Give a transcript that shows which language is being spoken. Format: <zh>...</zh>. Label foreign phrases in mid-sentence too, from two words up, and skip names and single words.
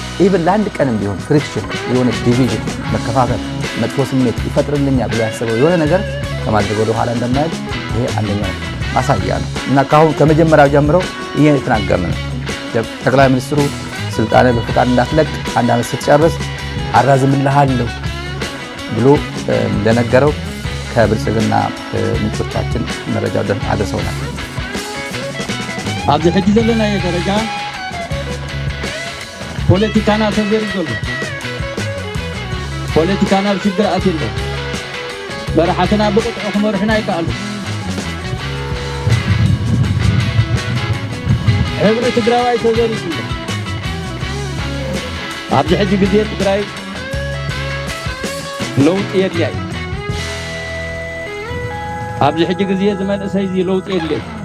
<am>ኢቭን ለአንድ ቀንም ቢሆን ፍሪክሽን የሆነ ዲቪዥን መከፋፈል መጥፎ ስሜት ይፈጥርልኛል ብሎ ያሰበው የሆነ ነገር ከማድረግ ወደ ኋላ እንደማይል ይሄ አንደኛው ማሳያ ነው እና ከመጀመሪያው ጀምሮ ይሄ የተናገረን ጠቅላይ ሚኒስትሩ ስልጣን በፈቃድ እንዳትለቅ አንድ አመት ስትጨርስ አራዝምልሃለሁ ብሎ እንደነገረው ከብልጽግና ምንጮቻችን መረጃው አድርሰውናል</am> <ti>ኣብዚ ሕጂ ዘለና ደረጃ ፖለቲካና ተዘርግሎ ፖለቲካና ብሽግር ኣትሎ በረሓትና ብቁጥዑ ክመርሕና ይከኣሉ ሕብሪ ትግራዋይ ተዘርግሎ ኣብዚ ሕጂ ግዜ ትግራይ ለውጥ የለይ ኣብዚ ሕጂ ግዜ ዝመንእሰይ እዚ ለውጥ የለይ</ti>